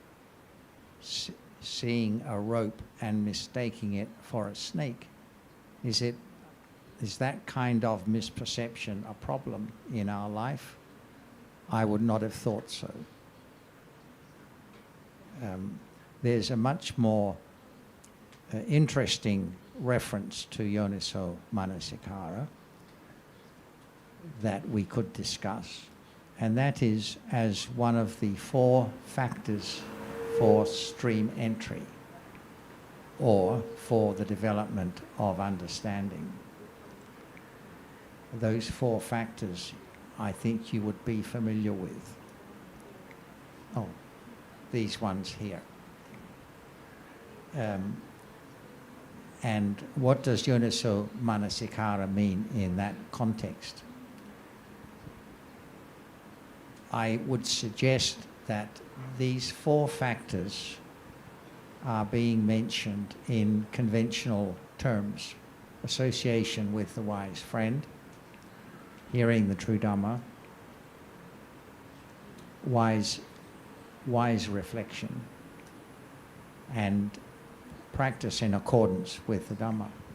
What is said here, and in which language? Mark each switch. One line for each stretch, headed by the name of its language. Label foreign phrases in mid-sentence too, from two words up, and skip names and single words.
English: Seeing a rope and mistaking it for a snake, is that kind of misperception a problem in our life? I would not have thought so. There's a much more interesting reference to
Pali: yoniso manasikara
English: that we could discuss, and that is as one of the 4 factors for stream entry or for the development of understanding. Those 4 factors I think you would be familiar with. Oh, these ones here. And what does
Pali: yoniso manasikara
English: mean in that context? I would suggest that these 4 factors are being mentioned in conventional terms: association with the wise friend, hearing the true Dhamma, wise reflection, and practice in accordance with the Dhamma.